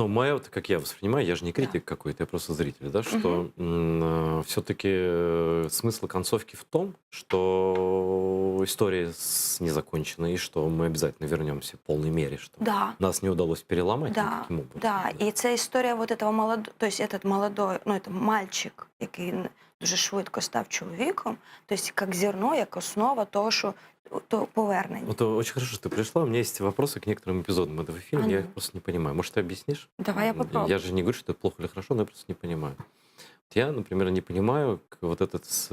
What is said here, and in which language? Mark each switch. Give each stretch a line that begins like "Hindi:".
Russian: Ну, мое, вот как я воспринимаю, я же не критик какой-то, я просто зритель, да, что все-таки смысл концовки в том, что история незакончена, и что мы обязательно вернемся в полной мере, что Да. нас не удалось переломать Да, никаким образом. да.
Ukrainian: І це історія
Russian: вот этого молодого, то есть этот молодой, ну, это мальчик,
Ukrainian: який дуже швидко став чоловіком, то есть як зерно, як основа того, що то повернення.
Russian: Вот очень хорошо, что ты пришла. У меня есть вопросы к некоторым эпизодам этого фильма, я ну. их просто не понимаю. Может, ты объяснишь? Давай я попробую. Я же не говорю, что это плохо или хорошо, но я просто не понимаю. Вот я, например, не понимаю вот этот...